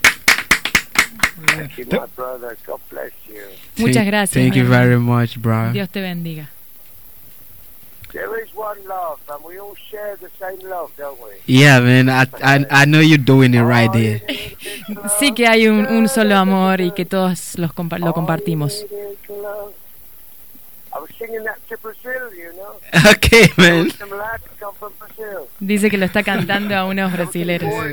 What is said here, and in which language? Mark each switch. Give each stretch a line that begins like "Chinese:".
English: Thank you, my brother. God bless you.
Spanish: Muchas gracias.
English: Thank you very much, brother.
Spanish: Dios te bendiga.
English: There is one love, and we all share the same love, don't we? Yeah, man, I know you're doing it right there.
Spanish: Sí que hay un solo amor y que todos lo compartimos.
English: I was singing that to Brazil, you know. Okay, man. Some lads come from Brazil.
Spanish: Dice que lo está cantando a unos brasileños.